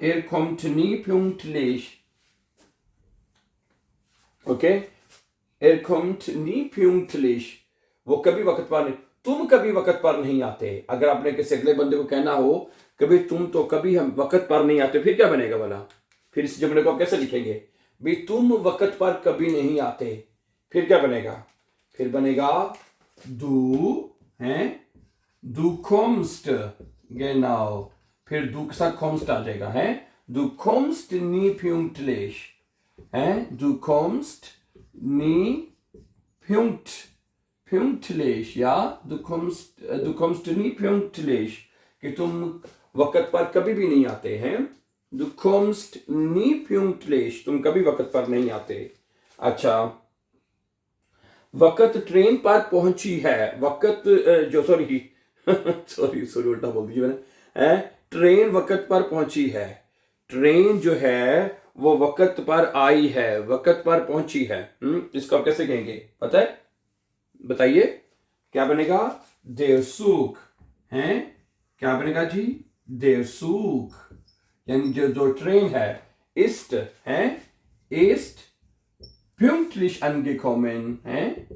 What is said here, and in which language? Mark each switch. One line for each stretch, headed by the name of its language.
German: Er kommt nie pünktlich, ओके? Er kommt nie pünktlich,
Hindi: वो कभी वक्त पर नहीं। तुम कभी वक्त पर नहीं आते। अगर आपने किसी अगले बंदे को कहना हो कभी तुम तो कभी हम वक्त पर नहीं आते, फिर क्या बनेगा वाला? फिर इस जुमले को आप कैसे लिखेंगे? भी तुम वक्त पर कभी नहीं आते, फिर क्या बनेगा? फिर बनेगा du, हैं?
German: Du kommst, genau,
Hindi: फिर du के साथ kommst आ जाएगा, हैं?
German: Du kommst nie pünktlich, हैं? Du kommst nie pünktlich, ja? Du kommst nie pünktlich,
Hindi: कि तुम वक्त पर कभी भी नहीं आते हैं।
German: Du kommst nie pünktlich,
Hindi: तुम कभी वक्त पर नहीं आते। अच्छा, वक्त ट्रेन पर पहुंची है। वक्त जो सॉरी सॉरी उल्टा बोल दिया मैंने। ट्रेन वक्त पर पहुंची है। ट्रेन जो है वो वक्त पर आई है, वक्त पर पहुंची है। इसको आप कैसे कहेंगे पता है? बताइए क्या बनेगा? Der Zug, हैं? क्या बनेगा जी? Der Zug, यानी जो ट्रेन है ist, हैं?
German: Ist pünktlich angekommen, हैं?